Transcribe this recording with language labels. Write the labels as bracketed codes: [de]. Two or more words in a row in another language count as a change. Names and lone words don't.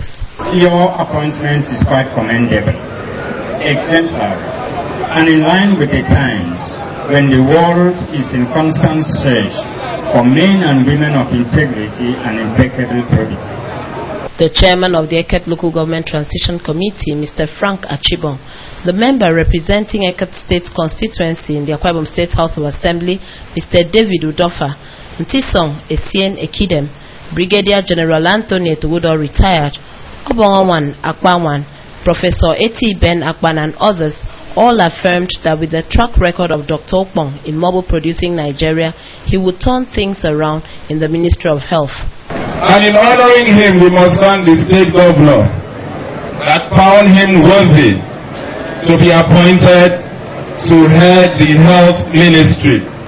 [en] Your appointment is quite commendable, exemplary, and in line with the times when the world is in constant search for men and women of integrity and impeccable probity. The chairman of the Eket Local Government Transition Committee, Mr. Frank Achibon, the member representing Eket State constituency in the Akwa Ibom State House of Assembly, Mr. David Udofa, Ntisong Esien Ekidem, Brigadier General Anthony Etugudo retired, Obongawan Akwawan, Professor Eti Ben Akban and others all affirmed that with the track record of Dr. Ukpong in mobile producing Nigeria, he would turn things around in the Ministry of Health. And in honoring him, we must thank the state governor that found him worthy to be appointed to head the health ministry.